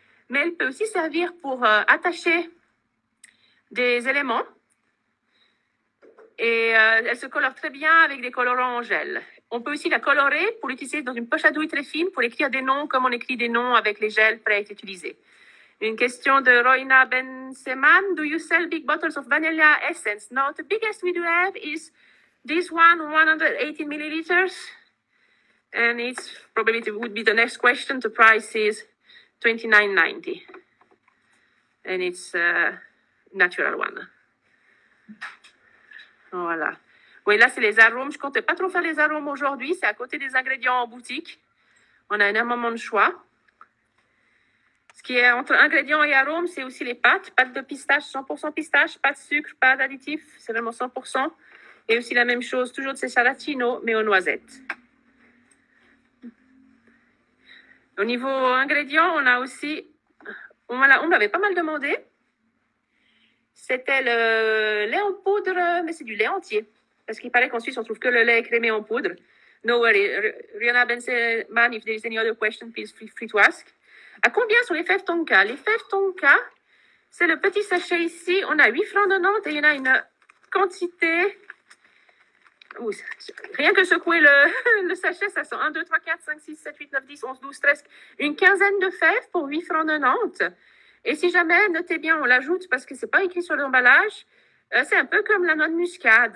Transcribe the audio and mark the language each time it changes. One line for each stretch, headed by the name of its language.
French: Mais elle peut aussi servir pour attacher des éléments. Et elle se colore très bien avec des colorants en gel. On peut aussi la colorer pour l'utiliser dans une poche à douille très fine pour écrire des noms comme on écrit des noms avec les gels prêts à être utilisés. Une question de
English: Roina Benseman. Do you sell big bottles of vanilla essence? No, the biggest we do have is this one, 180 milliliters. And it's probably it would be the next question. The price is $29.90. And it's a natural one.
French: Voilà. Oui, là, c'est les arômes. Je ne comptais pas trop faire les arômes aujourd'hui. C'est à côté des ingrédients en boutique. On a énormément de choix. Ce qui est entre ingrédients et arômes, c'est aussi les pâtes. Pâtes de pistache, 100% pistache. Pas de sucre, pas d'additifs. C'est vraiment 100%. Et aussi la même chose, toujours de ces salatino, mais aux noisettes. Au niveau ingrédients, on a aussi... On m'avait pas mal demandé. C'était le lait en poudre, mais c'est du lait entier. Parce qu'il paraît qu'en Suisse, on trouve que le lait crémé en poudre.
English: No worry. Rihanna Benseman, if there is any other question, please feel free to ask.
French: À combien sont les fèves tonka? Les fèves tonka, c'est le petit sachet ici. On a 8 francs 90 et il y en a une quantité... Ouh, rien que secouer le sachet, ça sent 1, 2, 3, 4, 5, 6, 7, 8, 9, 10, 11, 12, 13. Une quinzaine de fèves pour 8 francs 90. Et si jamais, notez bien, on l'ajoute parce que ce n'est pas écrit sur l'emballage, c'est un peu comme la noix de muscade.